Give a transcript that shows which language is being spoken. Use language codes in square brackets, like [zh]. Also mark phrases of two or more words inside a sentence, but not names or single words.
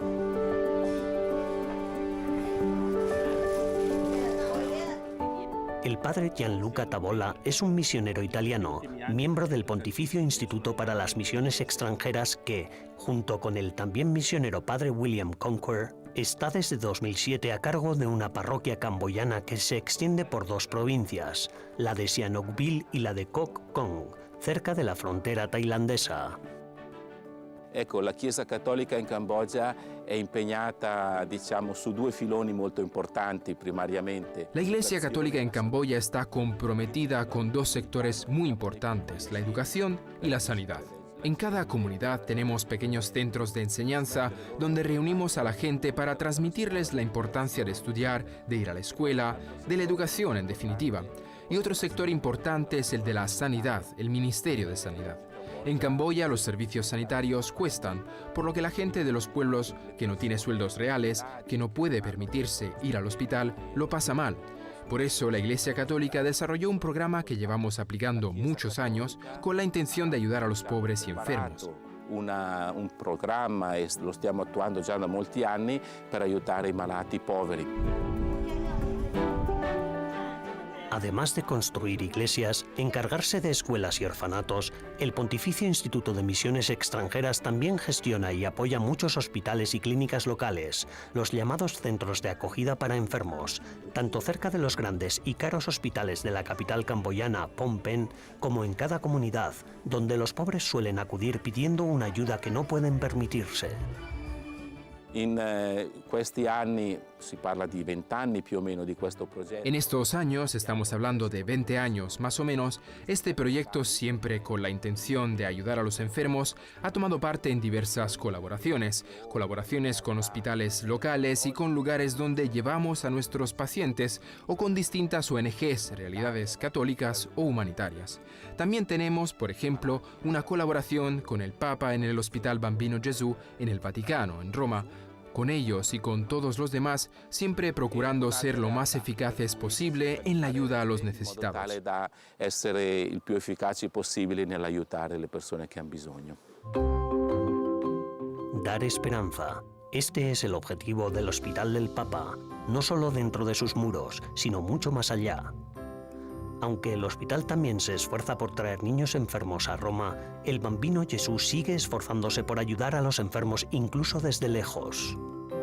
[es] El padre Gianluca Tavola es un misionero italiano, miembro del Pontificio Instituto para las Misiones Extranjeras que, junto con el también misionero padre William Conquer, está desde 2007 a cargo de una parroquia camboyana que se extiende por dos provincias, la de Sihanoukville y la de Koh Kong, cerca de la frontera tailandesa. [it] Ecco, la Chiesa Cattolica in Cambogia è impegnata, diciamo, su due filoni molto importanti primariamente. [es] La Iglesia Católica en Camboya está comprometida con dos sectores muy importantes, la educación y la sanidad. En cada comunidad tenemos pequeños centros de enseñanza donde reunimos a la gente para transmitirles la importancia de estudiar, de ir a la escuela, de la educación en definitiva. Y otro sector importante es el de la sanidad, el Ministerio de Sanidad. En Camboya los servicios sanitarios cuestan, por lo que la gente de los pueblos que no tiene sueldos reales, que no puede permitirse ir al hospital, lo pasa mal. Por eso la Iglesia Católica desarrolló un programa que llevamos aplicando muchos años con la intención de ayudar a los pobres y enfermos. [it] Un programma, e lo stiamo attuando già da molti anni, per aiutare i malati poveri. [es] Además de construir iglesias, encargarse de escuelas y orfanatos, el Pontificio Instituto de Misiones Extranjeras también gestiona y apoya muchos hospitales y clínicas locales, los llamados centros de acogida para enfermos, tanto cerca de los grandes y caros hospitales de la capital camboyana, Phnom Penh, como en cada comunidad, donde los pobres suelen acudir pidiendo una ayuda que no pueden permitirse. [it] In questi anni, si parla di 20 anni più o meno di questo progetto. [es] En estos años, estamos hablando de 20 años más o menos, este proyecto, siempre con la intención de ayudar a los enfermos, ha tomado parte en diversas colaboraciones con hospitales locales y con lugares donde llevamos a nuestros pacientes, o con distintas ONGs, realidades católicas o humanitarias. También tenemos, por ejemplo, una colaboración con el Papa en el Hospital Bambino Gesù en el Vaticano, en Roma. Con ellos y con todos los demás, siempre procurando ser lo más eficaces posible en la ayuda a los necesitados. [it] Tale da essere il più efficaci possibile nell'aiutare le persone che hanno bisogno. [es] Dar esperanza. Este es el objetivo del Hospital del Papa, no solo dentro de sus muros, sino mucho más allá. Aunque el hospital también se esfuerza por traer niños enfermos a Roma, el Bambino Gesù sigue esforzándose por ayudar a los enfermos incluso desde lejos.